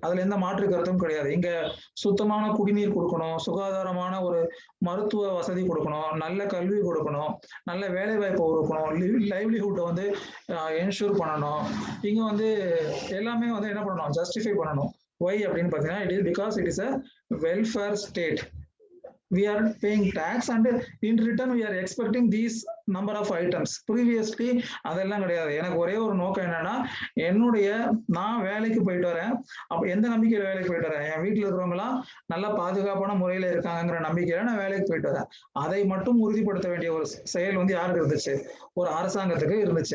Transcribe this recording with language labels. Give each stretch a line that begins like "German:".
Tamil: அதுல எந்த மாற்று கருத்தும் கிடையாது. இங்க சுத்தமான குடிநீர் கொடுக்கணும், சுகாதாரமான ஒரு மருத்துவ வசதி கொடுக்கணும், நல்ல கல்வி கொடுக்கணும், நல்ல வேலை வாய்ப்பு கொடுக்கணும், லைவ்லிஹுட் வந்து என்ஷூர் பண்ணணும். இங்க வந்து எல்லாமே வந்து என்ன பண்ணணும், ஜஸ்டிஃபை பண்ணணும். ஒய் அப்படின்னு பாத்தீங்கன்னா
English: It is because it is a welfare state. we are paying tax and in return we are expecting these number of items.
Tamil: Previously அதெல்லாம் கிடையாது. எனக்கு ஒரே ஒரு நோக்கம் என்னன்னா, நான் வேலைக்கு போயிட்டு வரேன், அப்ப எந்த நம்பிக்கையில வேலைக்கு போயிட்டு வரேன், என் வீட்டுல இருக்கிறவங்க எல்லாம் நல்லா பாதுகாப்பான முறையில இருக்காங்கிற நம்பிக்கையில நான் வேலைக்கு போயிட்டு வரேன். அதை மட்டும் உறுதிப்படுத்த வேண்டிய ஒரு செயல் வந்து யாருக்கு இருந்துச்சு, ஒரு அரசாங்கத்துக்கு இருந்துச்சு.